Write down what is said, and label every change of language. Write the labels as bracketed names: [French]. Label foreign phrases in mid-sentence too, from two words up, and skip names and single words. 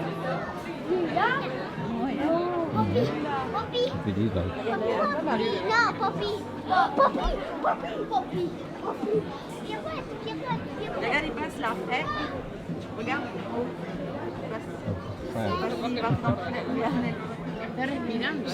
[Dutch] Lila? Poppy. Wie die leuk. No, Poppy. Poppy. [French] Pirouette. Regarde, il passe là. Eh? Regarde. Il passe.